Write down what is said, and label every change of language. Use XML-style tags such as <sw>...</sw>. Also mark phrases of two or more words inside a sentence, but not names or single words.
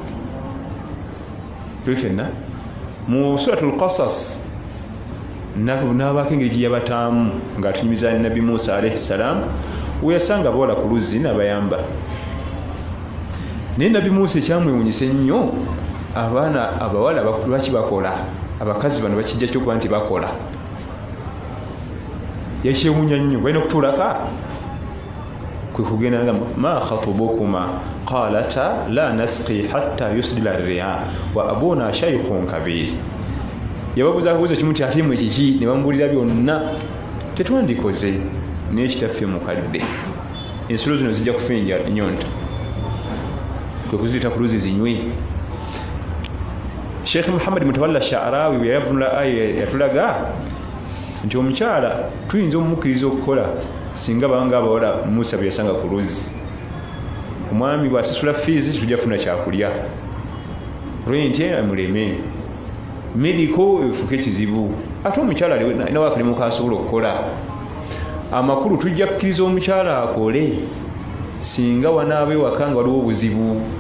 <lg>Tuli ffenna mu suratul Qasas n'abaako engeri gye yabataamu ng'atunyumiza Nabi Musa</lg> <ar>عليه السلام</ar> <lg>we yasanga abawala ku luzzi n'abayamba. Naye Nabi Musa ekyamwewuunyisa ennyo, abaana abawala lwaki bakola, abakazi bano bakijja kyokuba nti bakola. yakyewuunya nnyo balina okutuulaka kwe kugenda nga</lg> <ar>ما خطبكما قالتا لا نسقي حتى يصدر الرعاء وأبونا شيخ كبير</ar> <lg>yababuuza akabuuzo kimu ti ate mwe kiki ne bamubulira byonna tetwandikoze naye kitaffe mukadde ensulo zino zijja kufinja nyonta kwe kuziyita ku luzi zinywe Sheikh Muhammad Mutawalla Sha'rawi bwe yavunula aya yatulaga nti omukyala tuyinza omumukkiriza okukola singa banga abawala Musa bye yasanga ku luzi omwami bw'asasula fiizi tujja funa kyakulya renti amuleme mediko efuke kizibu ate omukyala nawe akalimu kasobola okukola amakulu tujja kukkiriza omukyala akole singa wanaabe waka nga waliwo obuzibu</lg>